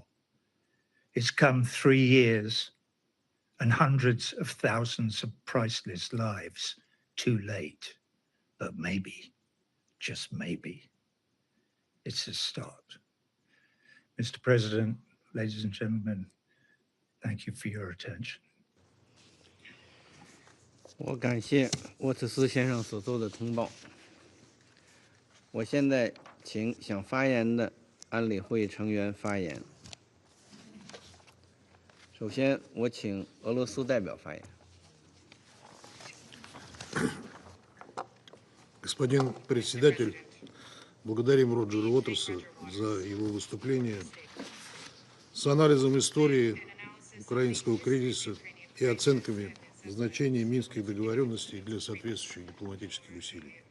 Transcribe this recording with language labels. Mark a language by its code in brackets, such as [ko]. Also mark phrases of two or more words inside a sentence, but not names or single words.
[en] It's come 3 years and hundreds of thousands of priceless lives too late. But maybe, just maybe, it's a start. Mr. President, ladies and gentlemen, thank you for your attention. [zh] 我感谢沃特斯先生所做的通报。我现在请想发言的安理会成员发言。首先，我请俄罗斯代表发言。 [ru] Господин председатель, благодарим Роджера Уотерса за его выступление с анализом истории украинского кризиса и оценками значения минских договоренностей для соответствующих дипломатических усилий.